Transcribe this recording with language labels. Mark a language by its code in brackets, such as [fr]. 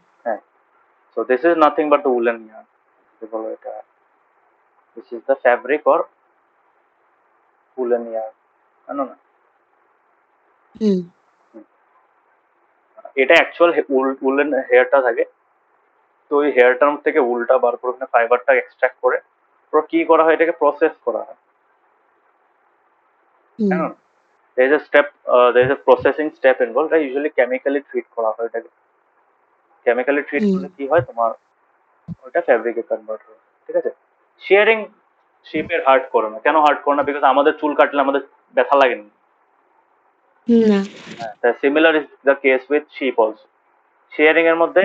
[en] হ্যাঁ, so this is nothing but the woollen yarn. [bn] বলো এটা, [en] this is the fabric or woollen yarn, [bn] জানো না? হুম হুম। এটা অ্যাকচুয়াল উলেন হেয়ারটা থাকে, তো ওই হেয়ারটার থেকে উলটা বার করে ওখানে ফাইবারটা এক্সট্রাক্ট করে পুরো কি করা হয়, এটাকে প্রসেস করা হয়, হুম হ্যাঁ। [en] there is a processing step involved, এটা usually chemically treat [bn] করা হয়। এটাকে কেমিক্যালি ট্রিট হুম করলে কি হয়, তোমার ওইটা ফ্যাব্রিকে কনভার্ট হয়। ঠিক আছে, শেয়ারিং শিপের হার্ট করে না। কেন হার্ট করে না? বিকজ আমাদের চুল কাটলে আমাদের ব্যথা লাগে না। না [en] হ্যাঁ, similar is the case with ship also. [bn] Sharing এর মধ্যে